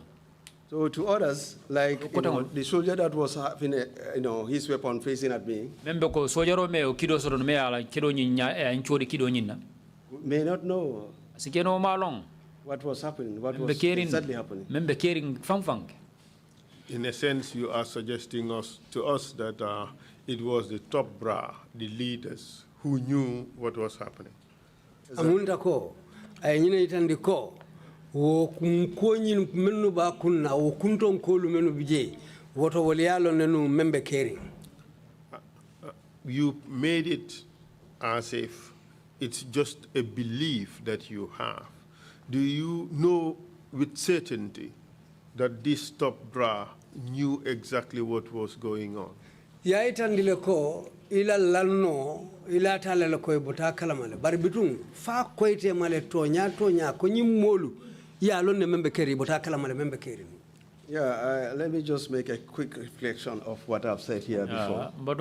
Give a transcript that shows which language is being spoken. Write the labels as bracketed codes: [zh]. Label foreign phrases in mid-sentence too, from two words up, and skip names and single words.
[en] So to others, like the soldier that was having his weapon facing at me, may not know what was happening, what was exactly happening. in a sense, you are suggesting to us that it was the top bra, the leaders, who knew what was happening. [man] Amunda ko ay nyine itandi ko wo ko nyin menu ba kunna wo kunton ko lu menu bije woto wol yalo nenu membe kering. [en] You made it as if it's just a belief that you have. Do you know with certainty that this top bra knew exactly what was going on? [man] Ya itandile ko ila lanno ila talale ko bota kalamale barbitun fa koyte male tonya ko nyimmolu ya lonne membe keri bota kalamale membe keri. [en] Yeah, let me just make a quick reflection of what I've said here before.